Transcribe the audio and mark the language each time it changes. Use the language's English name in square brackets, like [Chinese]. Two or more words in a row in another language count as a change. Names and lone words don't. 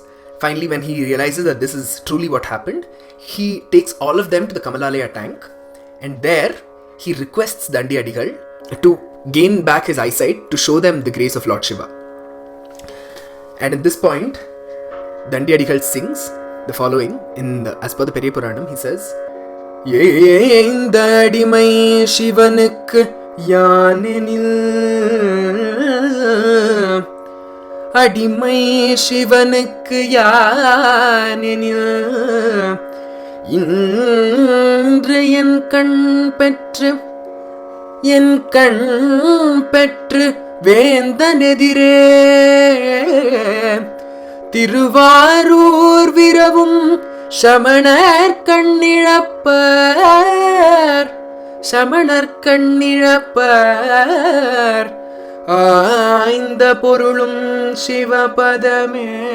[English] Finally, when he realizes that this is truly what happened, he takes all of them to the Kamalalaya tank, and there he requests Thyagesa to gain back his eyesight to show them the grace of Lord Shiva. And at this point, Thyagesa sings the following as per the Periya Puranam. He says, [Tamil] என்டடிமை சிவனுக் யானெனில் அடிமை சிவனுக் யானெனில் இந்திர என் கண் petru வேந்தனெதிரே திருவாரூர் விரவும் சமணர் கண்ணிழப்பர் ஆய்ந்த பொருளும் சிவபதமே